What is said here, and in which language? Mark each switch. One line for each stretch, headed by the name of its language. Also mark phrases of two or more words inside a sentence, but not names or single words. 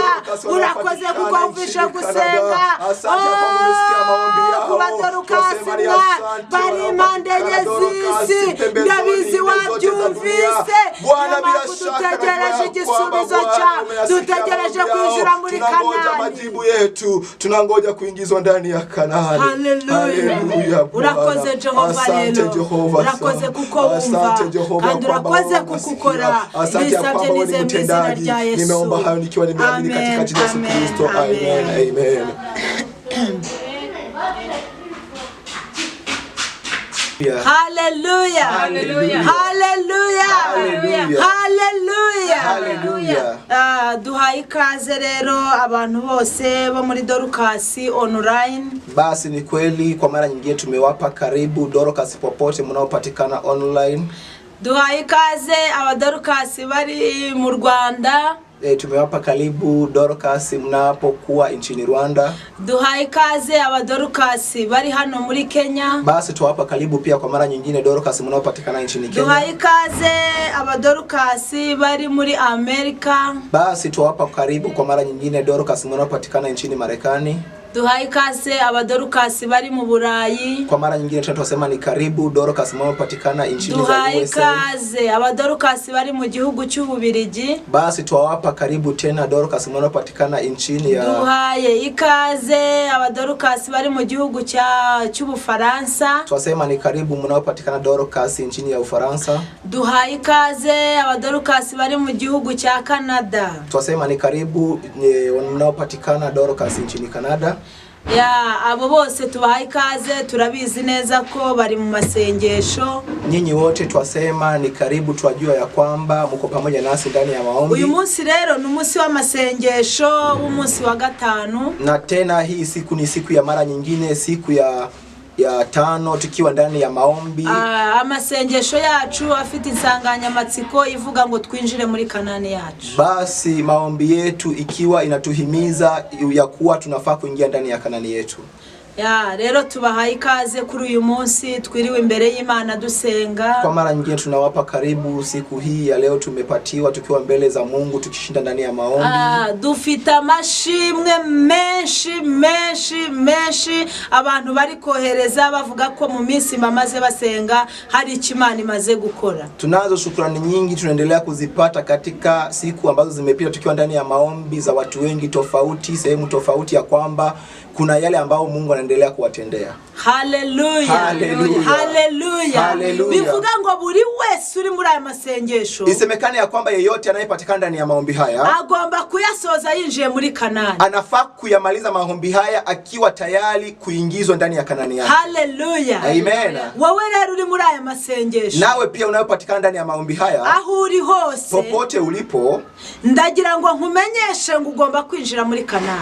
Kinyarwanda: Urakoze kukumvisha gusenga kuba Dorukasi bari impande enye z'isi. Ndabizi wabyumvise. Dutegereje igisubizo cyawe. Dutegereje kwinjira muri Kanaani.
Swahili: Majibu yetu tunangoja kuingizwa ndani ya Kanaani.
Kinyarwanda: Hallelujah. Urakoze Jehova rero. Urakoze kuko wumva kandi urakoze kukukora. Nisabye nize mu izina rya Yesu.
Swahili: Nimeomba hayo nikiwa nimeamini katika jina la Yesu Kristo. Amen. Amen. Hallelujah. Hallelujah. Hallelujah. Hallelujah. Hallelujah.
Kinyarwanda: Duhaye ikaze rero abantu bose bo muri Dorukasi online.
Swahili: Basi ni kweli kwa mara nyingine tumewapa karibu Dorukasi popote mnaopatikana online.
Kinyarwanda: Duhaye ikaze abadorukasi bari mu Rwanda.
Swahili: tumewapa karibu Dorcas mnapokuwa nchini Rwanda.
Kinyarwanda: Duhaye ikaze aba Dorcas bari hano muri Kenya.
Swahili: Basi tuwapa karibu pia kwa mara nyingine Dorcas mnaopatikana nchini Kenya.
Kinyarwanda: Duhaye ikaze aba Dorcas bari muri Amerika.
Swahili: Basi tuwapa karibu kwa mara nyingine Dorcas mnaopatikana nchini Marekani.
Kinyarwanda: Duhaye ikaze aba Dorcas bari mu Burayi.
Swahili: Kwa mara nyingine tunasema ni karibu Dorcas mnaopatikana nchini za USA.
Kinyarwanda: Duhaye ikaze aba Dorcas bari mu gihugu cy'Ububirigi.
Swahili: Basi tuwapa karibu tena Dorcas mnaopatikana nchini ya
Kinyarwanda: Duhaye ikaze aba Dorcas bari mu gihugu cy'Ubufaransa.
Swahili: Tunasema ni karibu mnaopatikana Dorcas nchini ya Ufaransa.
Kinyarwanda: Duhaye ikaze aba Dorcas bari mu gihugu cya Canada.
Swahili: Tunasema ni karibu mnaopatikana Dorcas nchini Canada.
Kinyarwanda: Ya abo bose tubahaye ikaze, turabizi neza ko bari mu masengesho.
Swahili: Nyinyi wote twasema ni karibu, twajua ya kwamba mko pamoja nasi ndani ya maombi.
Kinyarwanda: Uyu munsi rero ni umunsi w'amasengesho, umunsi wa gatanu.
Swahili: Na tena hii siku ni siku ya mara nyingine, siku ya 5 tukiwa ndani ya maombi.
Kinyarwanda: Amasengesho yacu afite insanganyamatsiko ivuga ngo twinjire muri Kanani yacu.
Swahili: Basi maombi yetu ikiwa inatuhimiza ya kuwa tunafaa kuingia ndani ya Kanani yetu.
Kinyarwanda: Ya rero tubahaye ikaze kuri uyu munsi, twiriwe imbere y'Imana dusenga.
Swahili: Kwa mara nyingine tunawapa karibu siku hii ya leo, tumepatiwa tukiwa mbele za Mungu tukishinda ndani ya maombi.
Kinyarwanda: Dufite amashimwe menshi abantu bari kohereza bavuga ko mu minsi bamaze basenga hari ikimana imaze gukora.
Swahili: Tunazo shukrani nyingi tunaendelea kuzipata katika siku ambazo zimepita tukiwa ndani ya maombi za watu wengi tofauti, sehemu tofauti, ya kwamba kuna yale ambao Mungu anaendelea kuwatendea. Hallelujah. Hallelujah. Hallelujah. Hallelujah.
Kinyarwanda: Bivuga ngo buri wese uri muri aya masengesho,
Swahili: isemekane ya kwamba yeyote anayepatikana ndani ya maombi haya
Kinyarwanda: agomba kuyasoza yinjiye muri Kanani.
Swahili: Anafaa kuyamaliza maombi haya akiwa tayari kuingizwa ndani ya Kanani yake. Hallelujah. Amen.
Kinyarwanda: Wewe rero uri muri aya masengesho,
Swahili: nawe pia unayopatikana ndani ya maombi haya,
Kinyarwanda: aho uri hose,
Swahili: popote ulipo,
Kinyarwanda: ndagira ngo nkumenyeshe ngo ugomba kwinjira muri Kanani.